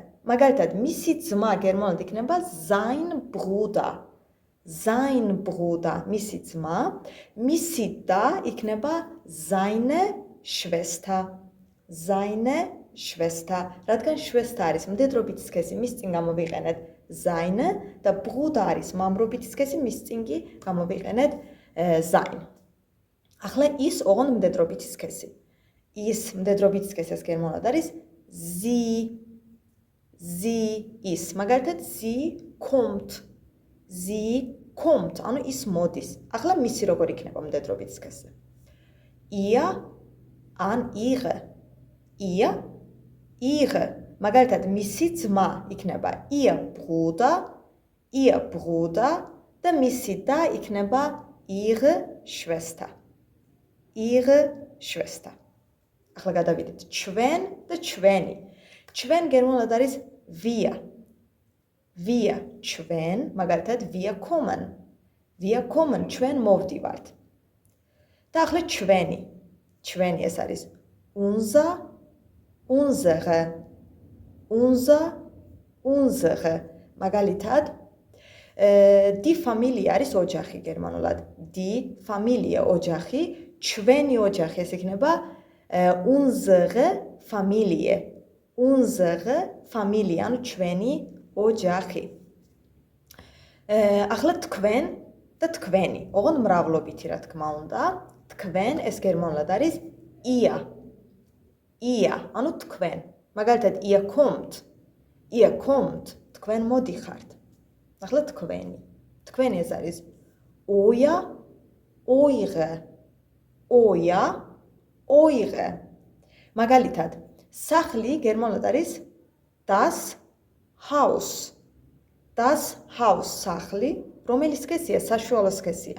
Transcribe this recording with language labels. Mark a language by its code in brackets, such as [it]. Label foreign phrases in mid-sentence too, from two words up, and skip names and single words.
[ka] მაგალითად, მისი ძმა გერმანულად იქნება [de] sein Bruder, [ka] მისი ძმა, მისი და იქნება [de] seine Schwester, [ka] რადგან Schwester არის მდედრობითი სქესი, მის წინ გამოვიყენეთ seine და Bruder არის მამრობითი სქესი, მის წინ კი გამოვიყენეთ sein. ახლა ის ოღონდ მდედრობითი სქესი. ის მდედრობითი სქესი ეს გერმანულად არის sie, ის. მაგალითად, [de] sie kommt, [ka] ანუ ის მოდის. ახლა მისი როგორ იქნება მდედრობითი სქესზე? [de] ihr, ან ihre. [ka] მაგალითად, მისი ძმა იქნება [de] ihr Bruder [ka] და მისი და იქნება [de] ihre Schwester. [ka] ახლა გადავიდეთ ჩვენ და ჩვენი. ჩვენ გერმანულად არის wir, ჩვენ, მაგალითად, [de] wir kommen, [ka] ჩვენ მოვდივართ. და ახლა ჩვენი ეს არის unsere. მაგალითად, [de] die Familie [ka] არის ოჯახი გერმანულად. [de] die Familie [ka] ოჯახი, ჩვენი ოჯახი ეს იქნება [de] unsere Familie, [ka] ანუ ჩვენი ოჯახი. ახლა თქვენ და თქვენი, ოღონდ მრავლობითი რა თქმა უნდა. თქვენ ეს გერმანულად არის ihr, ანუ თქვენ. მაგალითად, [de] ihr kommt, [ka] თქვენ მოდიხართ. ახლა თქვენი ეს არის eure. მაგალითად, სახლი გერმანულად არის [de] das Haus, [ka] სახლი, რომელიც სქესია, საშუალო სქესია.